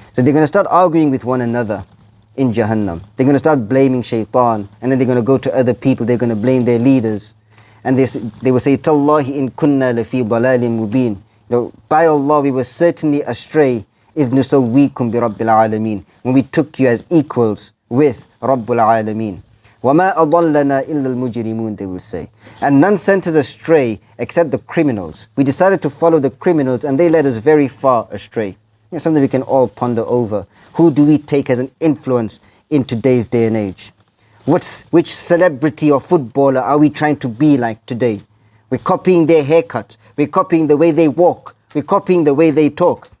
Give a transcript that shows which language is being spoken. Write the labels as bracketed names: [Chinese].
[English] So they're going to start arguing with one another in Jahannam. They're going to start blaming shaitan, and then they're going to go to other people, they're going to blame their leaders. And they will say, [Arabic] Tallahi in kunna lafi dalalin mubin. [English] By Allah, we were certainly astray. [Arabic] إِذْ نُسَوِّيكُمْ بِرَبِّ الْعَالَمِينَ. [English] When we took you as equals with Rabbul Alameen. [Arabic] وَمَا أَضَلَّنَا إِلَّا الْمُجْرِمُونَ, [English] they will say. And none sent us astray except the criminals. We decided to follow the criminals, and they led us very far astray. Something we can all ponder over. Who do we take as an influence in today's day and age? Which celebrity or footballer are we trying to be like today? We're copying their haircuts. We're copying the way they walk. We're copying the way they talk.